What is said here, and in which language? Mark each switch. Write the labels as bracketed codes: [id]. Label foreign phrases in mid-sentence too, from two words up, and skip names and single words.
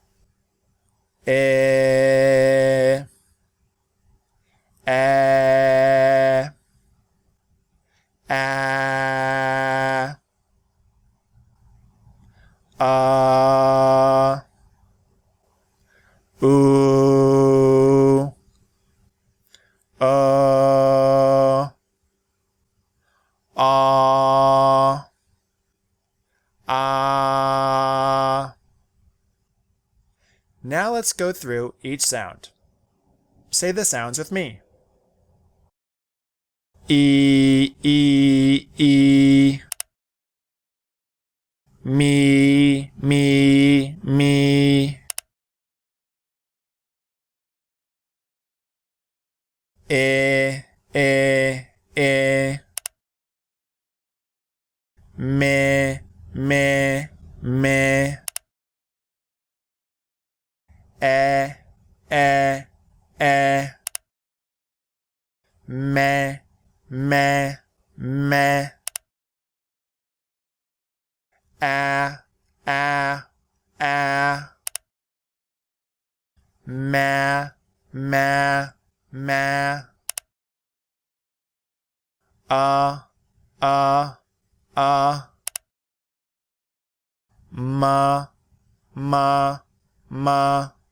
[en] E, A, oo, ah. Now let's go through each sound. Say the sounds with me. E, E, E. Me, me, me. E, E, E. Me, me, me. E, E, E. Me, me, me. A, ma, ma, ma. Ma, ma, ma.